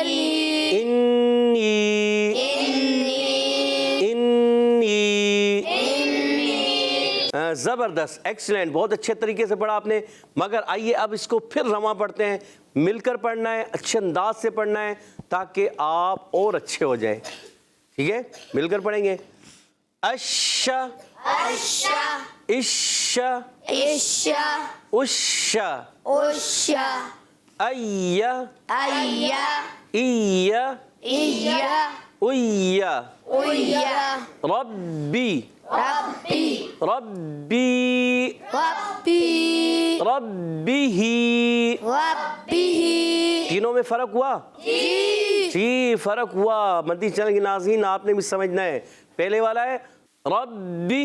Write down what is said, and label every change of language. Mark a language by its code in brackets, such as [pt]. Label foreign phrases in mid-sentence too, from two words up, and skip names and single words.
[ur] انی، زبردست، ایکسلنٹ، بہت اچھے طریقے سے پڑھا آپ نے، مگر آئیے اب اس کو پھر رواں پڑھتے ہیں، مل کر پڑھنا ہے، اچھے انداز سے پڑھنا ہے تاکہ آپ اور اچھے ہو جائیں، ٹھیک ہے، مل کر پڑھیں گے، [ar] اش، اش اش، اش اش، اش ای، ای ای، ای اوی، اوی ربی، ربی ربی، ربی ربی ہی، ربی [ur] تینوں میں فرق ہوا، جی فرق ہوا، مدنی چینل کے ناظرین آپ نے بھی سمجھنا ہے، پہلے والا ہے ربی،